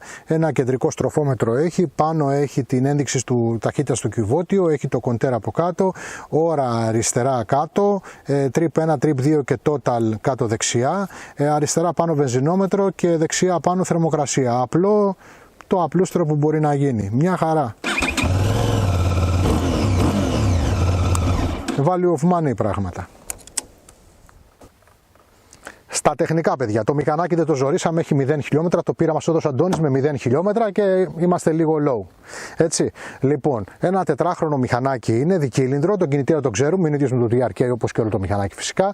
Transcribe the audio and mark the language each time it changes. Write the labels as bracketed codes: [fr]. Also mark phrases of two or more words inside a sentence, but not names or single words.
[el] Ένα κεντρικό στροφόμετρο έχει, πάνω έχει την ένδειξη του ταχύτητας του κυβότιο, έχει το κοντέρ από κάτω, ώρα αριστερά κάτω, trip 1, trip 2 και total κάτω δεξιά. Αριστερά πάνω βενζινόμετρο και δεξιά πάνω θερμοκρασία. Απλό, το απλούστερο που μπορεί να γίνει. Μια χαρά. [en] Value of money πράγματα. [el] Στα τεχνικά, παιδιά, το μηχανάκι δεν το ζωρίσαμε, έχει 0 χιλιόμετρα, το πήραμε στο έδωσε Αντώνης με 0 χιλιόμετρα και είμαστε λίγο low. Έτσι, λοιπόν, ένα τετράχρονο μηχανάκι είναι δικύλινδρο, τον κινητήρα το ξέρουμε, είναι ίδιος με το DRK όπως και όλο το μηχανάκι φυσικά.